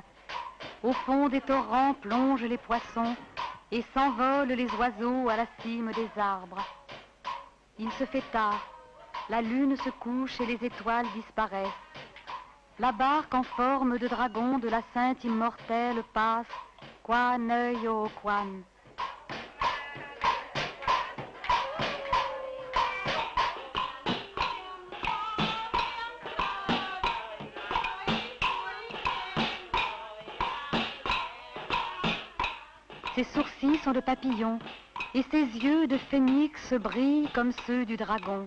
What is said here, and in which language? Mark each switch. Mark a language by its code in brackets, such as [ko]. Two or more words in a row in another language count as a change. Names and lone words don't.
[fr] Au fond des torrents plongent les poissons et s'envolent les oiseaux à la cime des arbres. Il se fait tard, la lune se couche et les étoiles disparaissent. La barque en forme de dragon de la sainte immortelle passe. Quan yo quan. Ses sourcils sont de papillon et ses yeux de phénix brillent comme ceux du dragon.